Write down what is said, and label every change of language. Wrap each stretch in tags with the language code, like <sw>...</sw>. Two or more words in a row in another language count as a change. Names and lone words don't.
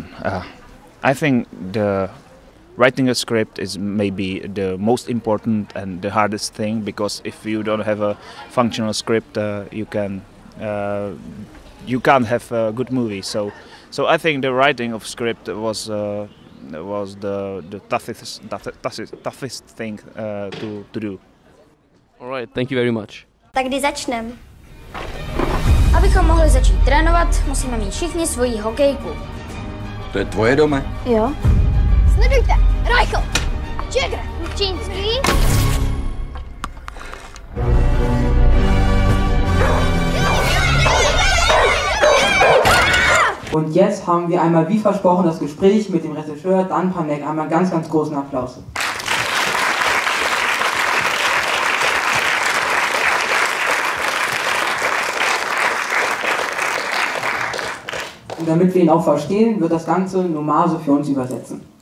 <en>I think the writing a script is maybe the most important and the hardest thing, because if you don't have a functional script, you can't have a good movie. So I think the writing of script was the toughest thing to do. All right, thank you very much.</en> <cs>Tak kdy začneme? Abychom mohli začít trénovat, musíme mít všichni svoji hokejku. To je tvoje doma? Jo. Sledujte! Rajko! Jagr! Čínský!</cs> <de>Und jetzt haben wir einmal wie versprochen das Gespräch mit dem Regisseur Dan Pánek. Einmal ganz, ganz großen Applaus. Und damit wir ihn auch verstehen, wird das Ganze Nomase für uns übersetzen.</de>